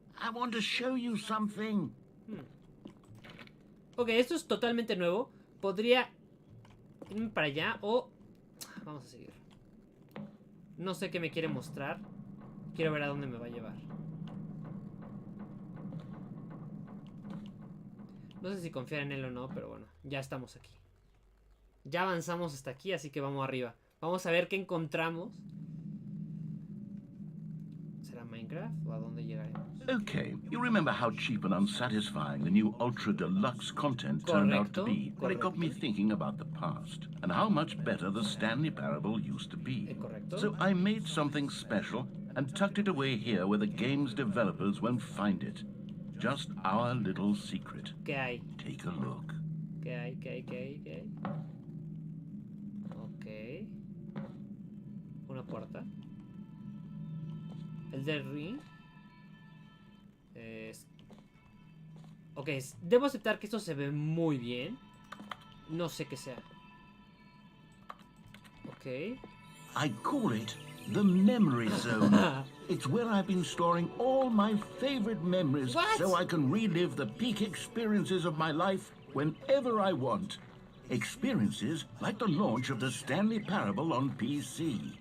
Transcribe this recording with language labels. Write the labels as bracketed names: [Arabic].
[English] I want to show you something. [Spanish] Ok, esto es totalmente nuevo. Podría irme para allá o... Vamos a seguir. No sé qué me quiere mostrar. Quiero ver a dónde me va a llevar. No sé si confiar en él o no, pero bueno, ya estamos aquí. Ya avanzamos hasta aquí, así que vamos arriba. Vamos a ver qué encontramos. ¿Será Minecraft o a dónde llegaremos? [English] Okay, you remember how cheap and unsatisfying the new Ultra Deluxe content turned out to be? Well, it got me thinking about the past and how much better the Stanley Parable used to be. [Spanish] Correcto. [English] So I made something special and tucked it away here where the game's developers won't find it. Just our little secret. [Spanish] ¿Qué hay? [English] Take a look. [Spanish] ¿Qué hay? ¿Qué hay? ¿Qué hay? ¿Qué hay? Ok. Una puerta. El del ring. Ok, debo aceptar que esto se ve muy bien. No sé qué sea. Ok. [English] I call it the memory zone. It's where I've been storing all my favorite memories so I can relive the peak experiences of my life whenever I want. Experiences like the launch of the Stanley Parable on PC.